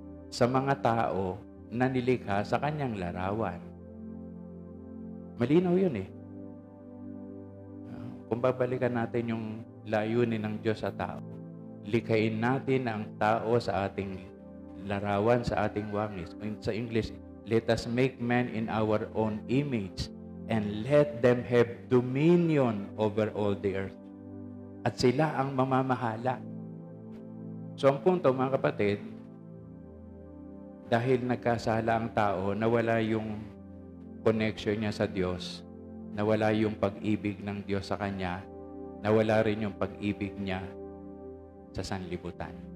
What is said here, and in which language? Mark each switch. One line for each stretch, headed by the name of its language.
Filipino: Sa mga tao na nilikha sa Kanyang larawan. Malinaw yun eh. Kung babalikan natin yung layunin ng Diyos sa tao, likhain natin ang tao sa ating larawan, sa ating wangis. Sa English,
English: let us make man in our own image and let them have dominion over all the earth.
Filipino: At sila ang mamamahala. So ang punto mga kapatid, dahil nagkasala ang tao, nawala yung connection niya sa Diyos, nawala yung pag-ibig ng Diyos sa Kanya, nawala rin yung pag-ibig niya sa sanlibutan.